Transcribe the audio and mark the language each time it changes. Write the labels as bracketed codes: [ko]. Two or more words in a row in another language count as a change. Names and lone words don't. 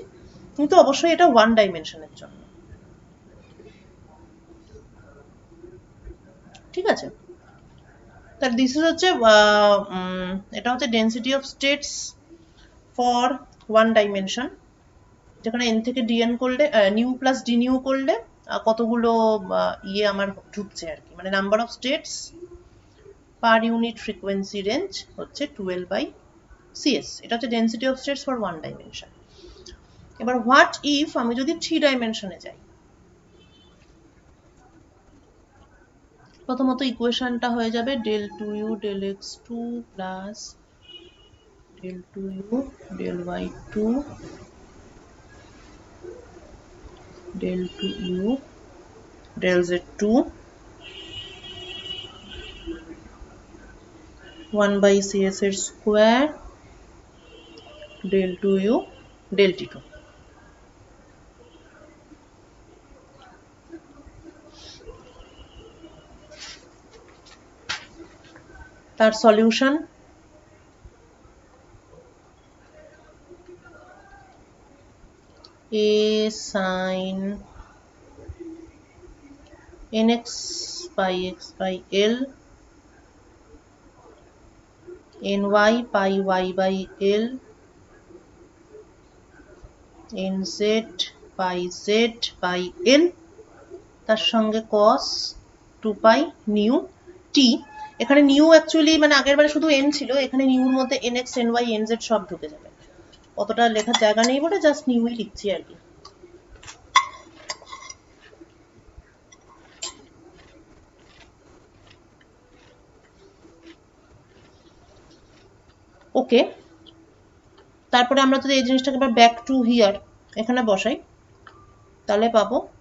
[bn] কিন্তু অবশ্যই এটা [en] one dimension-er [bn] জন্য। ঠিক আছে, তার [en] this is [bn] হচ্ছে এটা হচ্ছে [en] density of states for one dimension, [bn] যেখানে এন থেকে ডিএন করলে নিউ প্লাস ডি নিউ করলে কতগুলো ইয়ে আমার ঢুকছে আর কি, মানে [en] number of states per unit frequency range [bn] হচ্ছে 12 বাই সিএস। এটা হচ্ছে [en] density of states for one dimension. [bn] এবার [en] what if [bn] আমি যদি 3 ডাইমেনশনে যাই, প্রথমত ইকুয়েশনটা হয়ে যাবে [en] del 2u del x2 প্লাস del 2u del y2 del 2u del z2 1 by cs এর স্কোয়ার del 2u del t2। তার সলিউশন a sin nx by x by l ny pi y by l nz by z by l [bn] তার সঙ্গে [en] cos 2 pi nu t। [bn] এখানে নিউ অ্যাকচুয়ালি মানে আগের বারে শুধু n ছিল, এখানে নিউর মধ্যে nx ny nz সব ঢুকে যাবে, অতটা লেখার জায়গা নেই বলে জাস্ট নিউই লিখছি আর কি। ওকে, তারপরে আমরা যদি এই জিনিসটাকে এবার [en] back to here [bn] এখানে বসাই, তাহলে পাবো